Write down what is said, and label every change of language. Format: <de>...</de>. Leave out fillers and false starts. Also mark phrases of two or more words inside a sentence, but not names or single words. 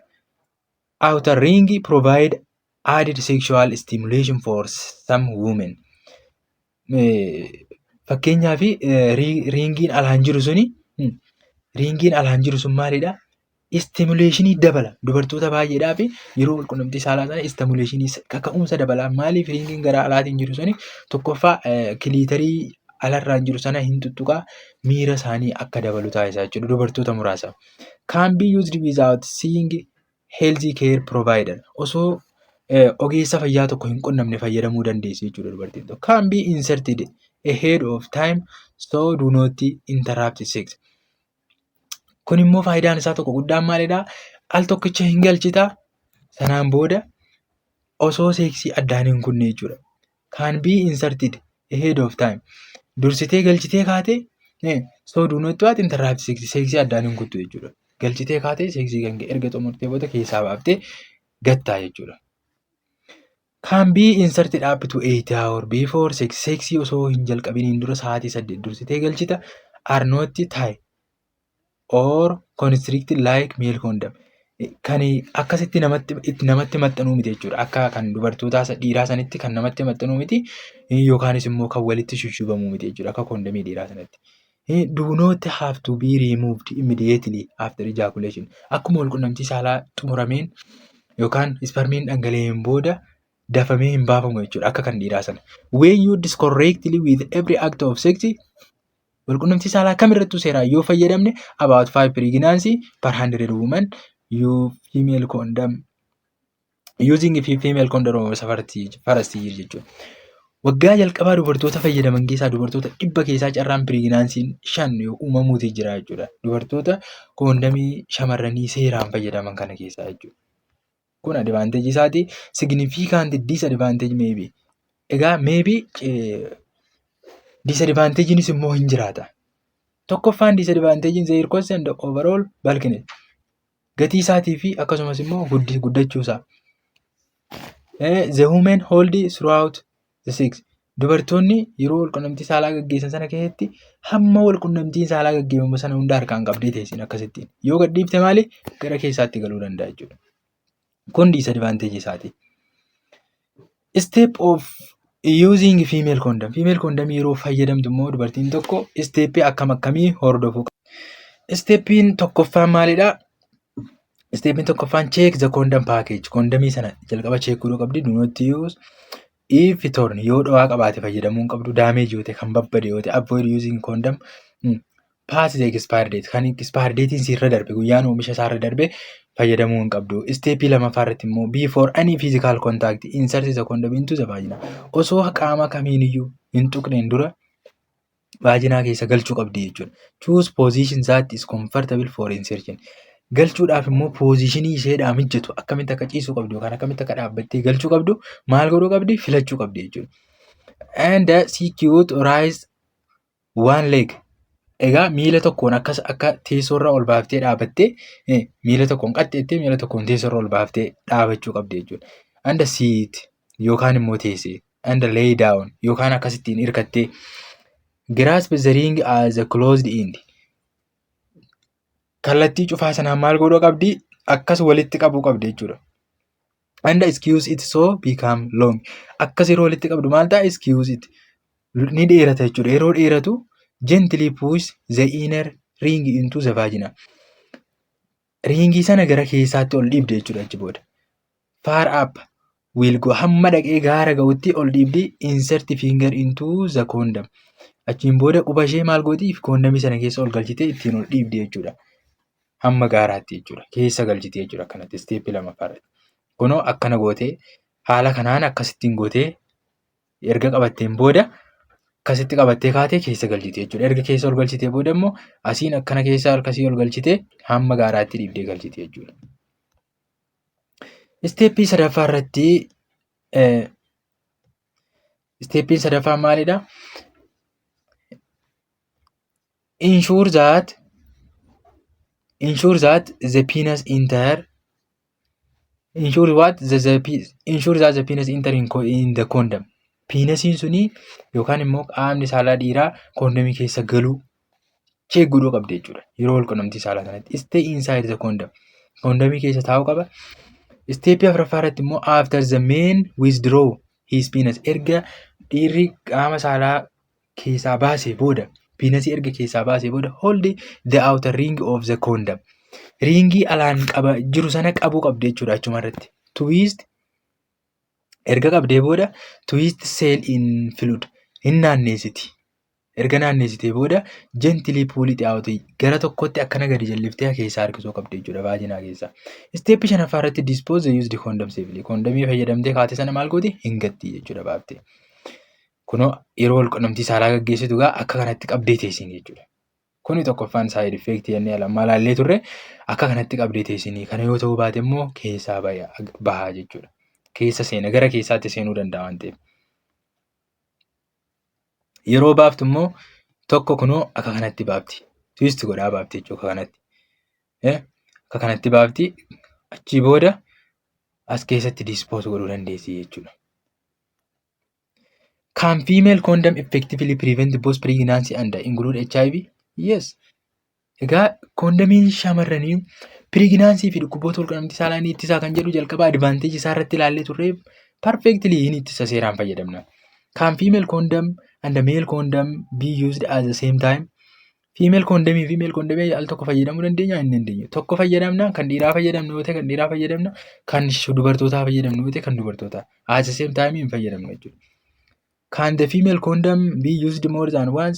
<en>Outer ring provide added sexual stimulation for some women.</en> <om>Fakkeenyaaf ringiin alaan jiru sun maalidha? Stimulationii dabala. Dubartoota baay'eedhaaf yeroo wal qunnamtii saalaa sana stimulationii kaka'umsa dabala. Maaliif ringiin gara alaatiin jiru suni tokkoffaa kiliitarii alarraan jiru sana hin tuttuqaa miira isaanii akka dabalu taasisaa jechuudha dubartoota muraasa.</om> <en>Can be used without seeing healthy care provider.</en> <om>Osoo ogeessa fayyaa tokko hin qunnamne fayyadamuu dandeessu jechuudha dubartiin tokko.</om> <en>Can be inserted ahead of time so do not interrupt sex.</en> <om>Kun immoo faayidaan isaa tokko guddaan maalidhaa? Al tokkicha hin galchita sanaan booda osoo seeksii addaan hin kunne jechuudha.</om> <en>Can be inserted ahead of time.</en> <om>Dursitee galchitee kaatee</om> <en>so do not interrupt sex.</en> <om>Seeksii addaan hin kuttu jechuudha. Galchitee kaatee seeksii kan erga xumurtee booda keessaa baaftee gattaa jechuudha.</om> <en>Can be inserted up to 8 hours before sex.</en> <om>Seeksii osoo hin jalqabiniin dura sa'aatii 8 dursitee galchita.</om> <en>Are not tied or constricted like male condom.</en> <om>kan akkasitti namatti maxxanuu miti jechuudha. Akka kan dubartootaa dhiiraa sanitti kan namatti maxxanuu miti yookaanis immoo kan walitti shushubamuu miti jechuudha akka koondomii dhiiraa sanatti.</om> <en>Do not have to be removed immediately after ejaculation.</en> <om>Akkuma walqunnamtii saalaa xumurameen yookaan ispermiin dhangala'een booda dafamee hin baafamu jechuudha akka kan dhiiraa sana.</om> <en>When used correctly with every act of sex,</en> <om>walqunnamtii saalaa kamirrattuu seeraan yoo fayyadamne</om> <en>about 5 pregnancy per 100 women female condom using female condom first year jechuudha.</en> <om>Waggaa jalqabaa dubartoota fayyadaman keessaa dubartoota 100 keessaa carraan piriiginaansiin 5 uumamuutii jira jechuudha. Dubartoota koondamii shamarranii seeraan fayyadaman kana keessaa jechuudha. Kun advaanteejii isaati.</om> <en>Significant disadvantage maybe.</en> <om>Egaa maybe disadvantagenis immoo hin jiraata.</om> <en>Tokkoffaan disadvantagein their cost and overall bulkiness.</en> <om>Gatii isaatii fi akkasumas immoo guddachuu isaa.</om> <en>The women hold throughout the sex.</en> <om>Dubartoonni yeroo walqunnamtii saalaa gaggeessan sana keessatti hamma walqunnamtiin saalaa gaggeeffamu sana hunda harkaan qabdee teessin akkasittiin. Yoo gadhiifte maali gara keessaatti galuu danda'a jechuudha. Kun disadvantage isaati.</om> <en>Step of using female condom.</en> <om>Female condom yeroo fayyadamtu immoo dubartiin tokko steppii akkamii hordofuu qabdi. Steppiin tokkoffaan maalidhaa? Steppiin tokkoffaan</om> <en>check the condom package.</en> <om>Kondomii sana jalqaba check godhuu qabdi.</om> <en>Do not use if torn</en> <om>yoo dhawaa qabaate fayyadamuu hin qabdu. Damage yoo ta'e kan babbade yoo ta'e</om> <en>avoid using condom. Pass the expiry date.</en> <om>Kan</om> <en>expiry datein</en> <om>sirra darbe guyyaan oomisha isaarra darbe fayyadamuu hin qabdu. Steppii lammaffaa irratti immoo</om> <en>before any physical contact insert the condom into the vagina.</en> <om>Osoo qaama kamiiniyyuu hin tuqneen dura vaajinaa keessa galchuu qabdi jechuudha.</om> <en>Choose position that is comfortable for insertion.</en> <om>Galchuudhaaf immoo poozishinii isheedhaan mijjatu akkamitti akka ciisuu qabdu yookaan akkamitti akka dhaabbattee galchuu qabdu maal godhuu qabdi filachuu qabdi jechuudha.</om> <en>And secure rise one leg.</en> <om>Egaa miila tokkoon akka teessoorra ol baaftee dhaabattee miila tokkoon qaxxeettee miila tokkoon teessoorra ol baaftee dhaabachuu qabdi jechuudha.</om> <en>And sit</en> <om>yookaan immoo teessee</om> <en>and lay down</en> <om>yookaan akkasittiin hirkattee</om> <en>grasp the ring as a closed end.</en> <om>Kallattii cufaa sanaan maal godhuu qabdi akkas walitti qabuu qabdi jechuudha.</om> <en>And squeeze it so become long.</en> <om>Akkas yeroo walitti qabdu maal ta'a</om> <en>squeeze it</en> <om>ni dheerata jechuudha. Yeroo dheeratu</om> <en>gently push the inner ring into the vagina.</en> <om>Ringii sana gara keessaatti ol dhiibde jechuudha achi booda.</om> <en>Far up will go</en> <om>hamma dhaqee gaara ga'utti ol dhiibdi</om> <en>insert finger into the condom.</en> <om>Achiin booda quba ishee maal gooti koondomii sana keessa ol galchite ittiin ol dhiibdi jechuudha. Hamma gaaraatti jechuudha. Keessa galchite jechuudha akkanatti steppii lammaffaarratti. Kunoo akkana gootee haala kanaan akkasittiin gootee erga qabatteen booda akkasitti qabattee kaatee keessa galchite jechuudha. Erga keessa ol galchitee booda immoo asiin akkana keessa akkasii ol galchitee hamma gaaraatti dhiibdee galchite jechuudha. Steppii sadaffaa irratti steppiin sadaffaa maalidha?</om> <en>Ensure that the penis enter in the condom.</en> <om>Piinasiin suni yookaan immoo qaamni saalaa dhiiraa koondomii keessa galuu check godhuu qabdi jechuudha. Yeroo walqunnamtii saalaa sanatti</om> <en>stay inside the condom.</en> <om>Koondomii keessa taa'uu qaba. Steppii afuraffaa irratti immoo</om> <en>after the man withdraw his penis.</en> <om>Erga dhiirri qaama saalaa keessaa baasee booda piinasii erga keessaa baasee booda</om> <en>hold the outer ring of the condom.</en> <om>Ringii alaan jiru sana qabuu qabdi jechuudha achuma irratti. Twist erga qabdee booda</om> <en>twist cell in fluid</en> <om>hin naanneessiti. Erga naanneessitee booda</om> <en>gently pull it out</en> <om>gara tokkotti akkana gadi jalliftee keessaa harkisuu qabdi jechuudha vaajinaa keessaa. Steppii shanaffaa irratti</om> <en>dispose the used condom safely.</en> <om>Kondomii fayyadamtee kaate sana maal gooti hin gatti jechuudha baaftee. Kunoo yeroo walqunnamtii saalaa gaggeessitu gaa akka kanatti qabdee teessin jechuudha. Kuni tokkoffaan</om> <en>side effect</en> <om>jennee alammaa laallee turre akka kanatti qabdee teessinii. Kana yoo ta'uu baate immoo keessaa bahaa jechuudha. Keessa seena gara keessaatti seenuu danda'a waan ta'eef. Yeroo baaftu immoo tokko kunoo akka kanatti baafti. Twist godhaa baafti jechuudha akka kanatti. Akka kanatti baafti achii booda as keessatti dispose godhuu dandeessi jechuudha.</om> <en>Can female condom effectively prevent both pregnancy and include HIV? Yes.</en> <om>Egaa koondamiin shamarranii piriginaansii fi dhukkuboota walqunnamtii saalaa ni ittisaa kan jedhu jalqaba advaanteejii isaa irratti ilaallee turre perfectly ni ittisa seeraan fayyadamna.</om> <en>Can female condom and the male condom be used at the same time? Female condom</en> <om>fi</om> <en>male condom</en> <om>al tokko fayyadamuu dandeenya hin dandeenyu. Tokko fayyadamna kan dhiiraa fayyadamnu yoo ta'e kan dhiiraa fayyadamna kan dubartootaa fayyadamnu yoo ta'e kan dubartootaa</om> <en>at the same time</en> <om>hin fayyadamnu jechuudha.</om> <en>Can the female condom be used more than once?</en>